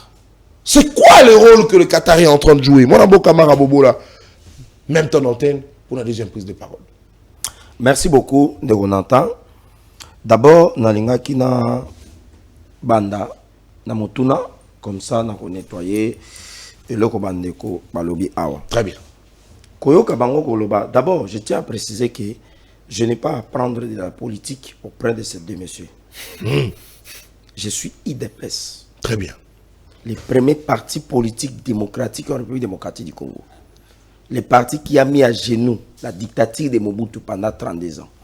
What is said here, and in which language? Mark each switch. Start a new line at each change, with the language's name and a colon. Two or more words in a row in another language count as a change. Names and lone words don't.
French: C'est quoi le rôle que le Qatar est en train de jouer? Mon beau camarade Bobo là, même ton antenne pour la deuxième prise de parole. Merci beaucoup de vous entendre. D'abord,
Lingala: nalinga kina banda na motuna
French: comme ça
Lingala: na ko nettoyer
French: et le
Lingala: ko bandeko balobi awa.
French: Très bien.
Lingala: Koyoka bango koloba.
French: D'abord, je tiens à préciser que je n'ai pas à prendre de la politique auprès de ces deux messieurs. Je suis IDPS. Très bien. Les premiers partis politiques démocratiques en République démocratique du Congo. Les partis qui a mis à genoux la dictature de Mobutu pendant 32 ans.